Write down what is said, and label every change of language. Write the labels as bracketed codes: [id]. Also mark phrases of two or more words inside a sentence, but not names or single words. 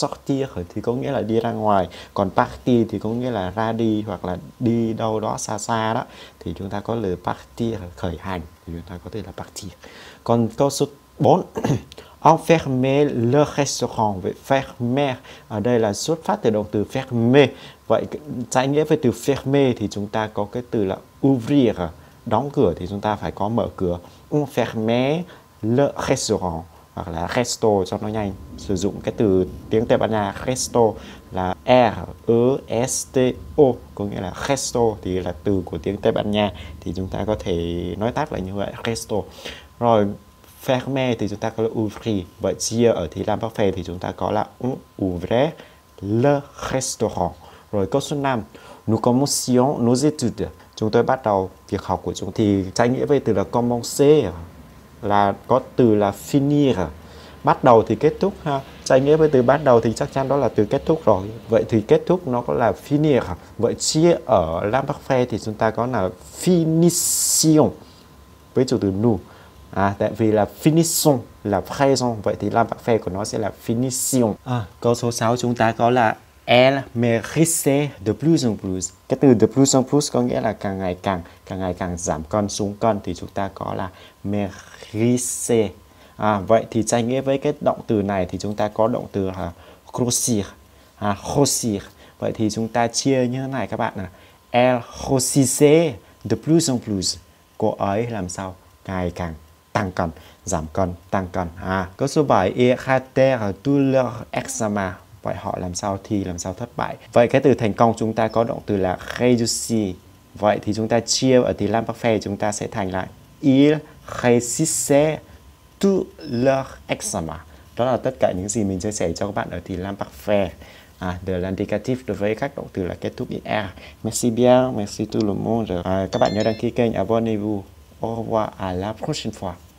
[vi] Sortir thì có nghĩa là đi ra ngoài, còn partir thì có nghĩa là ra đi hoặc là đi đâu đó xa xa đó, thì chúng ta có từ partir, khởi hành thì chúng ta có thể là partir. Còn câu số 4 [fr] enfermer le restaurant. [vi] Vậy fermer ở đây là xuất phát từ động từ fermer. Vậy trái nghĩa với từ fermer thì chúng ta có cái từ là ouvrir, đóng cửa thì chúng ta phải có mở cửa. [fr] Enfermer le restaurant [vi] hoặc là resto cho nó nhanh. Sử dụng cái từ tiếng Tây Ban Nha resto là R-E-S-T-O, có nghĩa là resto thì là từ của tiếng Tây Ban Nha, thì chúng ta có thể nói tắt lại như vậy, resto. Rồi fermer thì chúng ta có là ouvrir. Vậy chia ở thì l'imparfait thì chúng ta có là [fr] on ouvrait le restaurant. [vi] Rồi câu số 5. [fr] Nous commencions nos études. [vi] Chúng tôi bắt đầu việc học của chúng. Thì trái nghĩa với từ là commencer là có từ là finir. Bắt đầu thì kết thúc ha. Trái nghĩa với từ bắt đầu thì chắc chắn đó là từ kết thúc rồi. Vậy thì kết thúc nó có là finir. Vậy chia ở l'imparfait thì chúng ta có là finition với chủ từ nous. Tại vì là finissons là présent, vậy thì l'imparfait của nó sẽ là finition. Câu số 6 chúng ta có là [fr] elle maigrissait de plus en plus. [vi] Cái từ [fr] de plus en plus [vi] có nghĩa là càng ngày càng giảm cân, xuống cân, thì chúng ta có là maigrissait. Vậy thì trái nghĩa với cái động từ này thì chúng ta có động từ là grossir. Grossir. Vậy thì chúng ta chia như thế này các bạn là [fr] elle grossissait de plus en plus. [vi] Cô ấy làm sao ngày càng tăng cân, giảm cân, tăng cân. Câu số 7. [fr] Ils ratèrent tous leurs examens. [vi] Vậy họ làm sao thi, làm sao thất bại. Vậy cái từ thành công chúng ta có động từ là réussir. Vậy thì chúng ta chia ở thì l'imparfait chúng ta sẽ thành lại [fr] ils réussissaient tous leurs examens. [vi] Đó là tất cả những gì mình chia sẻ cho các bạn ở thì [fr] l'imparfait de l'indicatif [vi] đối với các động từ là kết thúc IR. [fr] Merci bien, merci tout le monde. [vi] Các bạn nhớ đăng ký kênh, [fr] abonnez-vous. Au revoir, à la prochaine fois.